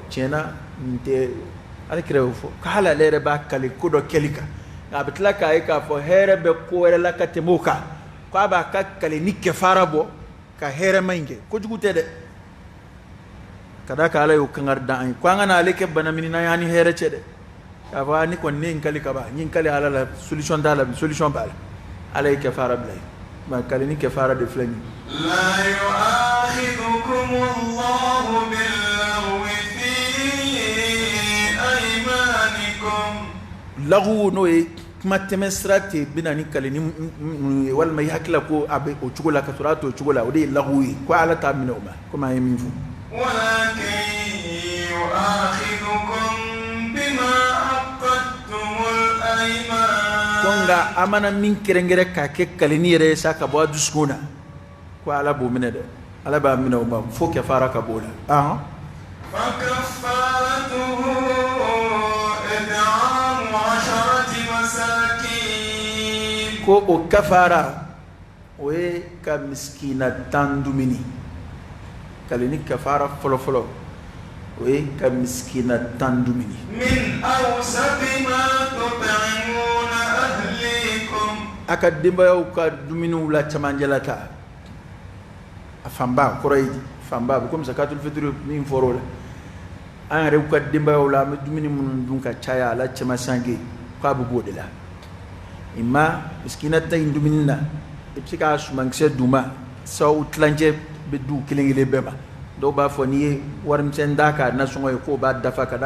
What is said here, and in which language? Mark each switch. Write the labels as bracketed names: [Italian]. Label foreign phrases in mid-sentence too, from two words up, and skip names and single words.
[Bambara] tiɲɛna nin tɛ alakira y'o fɔ k'ale ale yɛrɛ b'a kale ko dɔ kɛli kan nka a bɛ tila k'a ye k'a fɔ hɛrɛ bɛ ko wɛrɛ la ka tɛmɛ o kan k'a b'a ka kale ni kɛfara bɔ ka hɛrɛma in kɛ kojugu tɛ dɛ ka da ka ala y'o kankari da an ye ko an ka na ale kɛ bana min na y'an ni hɛrɛ cɛ dɛ k'a fɔ ni kɔni ne ye n kali ka ban n ye n kali ala la solution t'a la solution b'a la ala ye kɛfara bila ye nka kale ni kɛfara de filɛ nin ye. [Arabic] لا يؤاخذكم الله باللغو في أيمانكم [Bambara] lagu n'o ye kuma tɛmɛ sira tɛ bɛna ni kale ni walima i hakili la ko a bɛ o cogo la ka sɔrɔ a t'o cogo la o de ye lagu ye ko ala t'a minɛ o ma komi an ye min fɔ. [Arabic] ولكن يؤاخذكم بما عقدتم الأيمان. [Bambara] ko nka a mana min kɛrɛnkɛrɛn k'a kɛ kaleni yɛrɛ ye sa ka bɔ a dusukun na ko ala b'o minɛ dɛ ala b'a minɛ o ma fo kɛfara ka b'o la. [Arabic] فكفارته إطعام 10 مساكين. [Bambara] ko o kafara o ye ka miskina 10 dumuni kaleni kafara fɔlɔfɔlɔ o ye ka miskina 10 dumuni. [Arabic] من أوسط ما تطعمون أهليكم. [Bambara] a ka denbayaw ka dumuniw la cɛmancɛla ta a fanba kɔrɔ ye di fanba a bɛ komi zakatul fitiri min fɔra o la an yɛrɛ ka denbayaw la an bɛ dumuni minnu dun ka caya a la cɛmasange k'a bɛ b'o de la i ma miskina 10 in dumuni na i bɛ se k'a sumankisɛ d'u ma sabu tilancɛ bɛ du kelen kelen bɛɛ ma dɔw b'a fɔ n'i ye warimisɛn d'a kan nasɔngɔ ye k'o b'a dafa ka